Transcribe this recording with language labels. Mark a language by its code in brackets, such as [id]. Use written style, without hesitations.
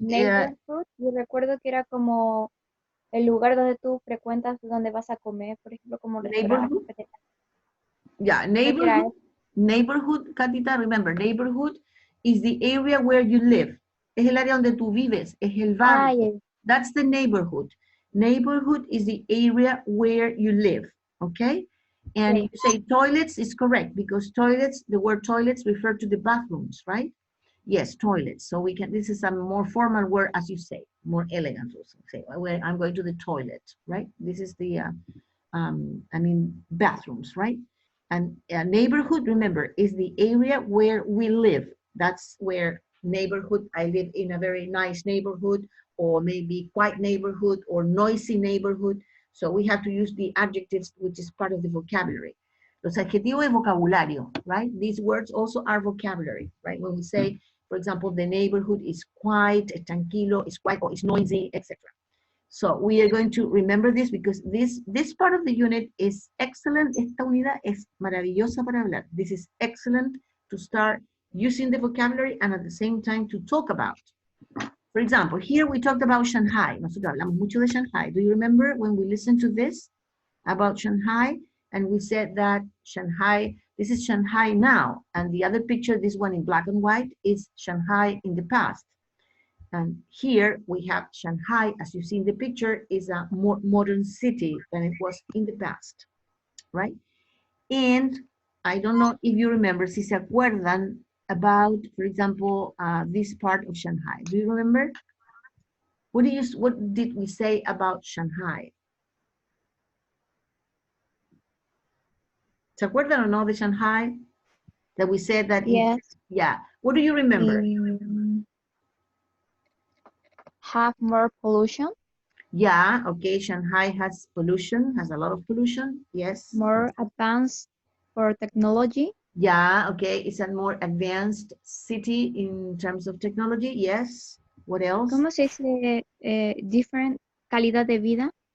[es] Neighborhood, yo recuerdo que era como el lugar donde tú frecuentas, donde vas a comer, por ejemplo, como [en] Neighborhood? [es] restaurante. [en] Yeah, [es] Creo que era [en] neighborhood, Catita, remember, neighborhood is the area where you live. [es] Es el área donde tú vives, es el barrio. [en] yes. That's the neighborhood. Neighborhood is the area where you live, okay? And Okay. you say toilets is correct because toilets, the word toilets refer to the bathrooms, right? Yes, toilets. So we can, this is a more formal word, as you say, more elegant also. Say, well, I'm going to the toilet, right? This is the, I mean, bathrooms, right? And a neighborhood, remember, is the area where we live. That's where neighborhood, I live in a very nice neighborhood, or maybe quiet neighborhood, or noisy neighborhood. So we have to use the adjectives, which is part of the vocabulary. [es] Los adjetivos de vocabulario, [en] right? These words also are vocabulary, right? When we say, for example, the neighborhood is quiet, [es] es tranquilo, [en] is quiet, or is noisy, etc. So we are going to remember this because this part of the unit is excellent. [es] Esta unidad es maravillosa para hablar. [en] This is excellent to start using the vocabulary and at the same time to talk about. For example, here we talked about Shanghai. [es] Nosotros hablamos mucho de Shanghai. [en] Do you remember when we listened to this about Shanghai? And we said that Shanghai, this is Shanghai now. And the other picture, this one in black and white, is Shanghai in the past. And here we have Shanghai, as you see in the picture, is a more modern city than it was in the past, right? And I don't know if you remember, si se acuerdan about, for example, this part of Shanghai. Do you remember? What did we say about Shanghai? [es] ¿Se acuerdan o no de Shanghai? [en] That we said that, Yes. Yeah. What do you remember? Have more pollution. Yeah, okay, Shanghai has pollution, has a lot of pollution, yes. More advanced for technology. Yeah, okay, it's a more advanced city in terms of technology, yes. What else? [es] ¿Cómo se dice different calidad de vida?